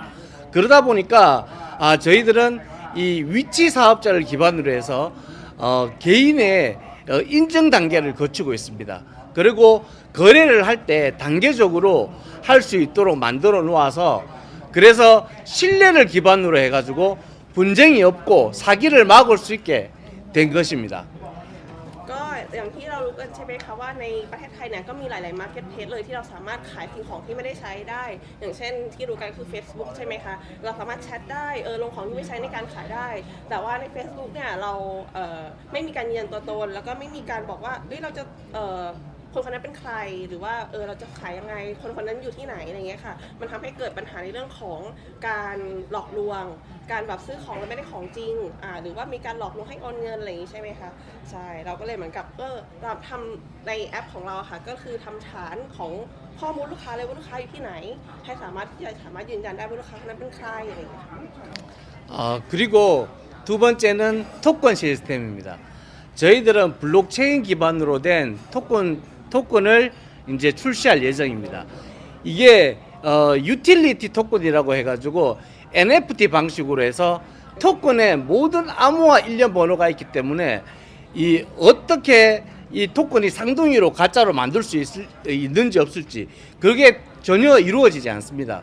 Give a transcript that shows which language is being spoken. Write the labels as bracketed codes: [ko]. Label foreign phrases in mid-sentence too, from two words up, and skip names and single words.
[ko] 그러다 보니까 저희들은 이 위치 사업자를 기반으로 해서 개인의 인증 단계를 거치고 있습니다. 그리고 거래를 할 때 단계적으로 할 수 있도록 만들어 놓아서 그래서 신뢰를 기반으로 해가지고 분쟁이 없고 사기를 막을 수 있게 된 것입니다. [th] ก็อย่างที่เรารู้กันใช่ไหมคะว่าในประเทศไทยเนี่ยก็มีหลายๆ [en] market place [th] เลยที่เราสามารถขายสิ่งของที่ไม่ได้ใช้ได้อย่างเช่นที่รู้กันคือ Facebook ใช่ไหมคะ เราสามารถแชทได้ลงของที่ไม่ใช้ในการขายได้แต่ว่าใน Facebook เนี่ยเราไม่มีการยืนยันตัวตนแล้ว ก็ไม่มีการบอกว่าเราจะคนคนนั้นเป็นใครหรือว่าเราจะขายยังไงคนคนนั้นอยู่ที่ไหนอะไรเงี้ยค่ะมันทำให้เกิดปัญหาในเรื่องของการหลอกลวงการแบบซื้อของแล้วไม่ได้ของจริงหรือว่ามีการหลอกลวงให้โอนเงินอะไรอย่างงี้ใช่ไหมคะใช่เราก็เลยเหมือนกับเราทำในแอปของเราค่ะก็คือทำฐานของข้อมูลลูกค้าเลยว่าลูกค้าอยู่ที่ไหนให้สามารถยืนยันได้ว่าลูกค้าคนนั้นเป็นใครอะไรอย่างเงี้ย [ko] 그리고 두 번째는 토큰 시스템입니다. 저희들은 블록체인 기반으로 된 토큰을 이제 출시할 예정입니다. 이게 유틸리티 토큰이라고 해가지고 NFT 방식으로 해서 토큰에 모든 암호화 일련 번호가 있기 때문에 이 어떻게 이 토큰이 상동이로 가짜로 만들 수 있는지 없을지 그게 전혀 이루어지지 않습니다.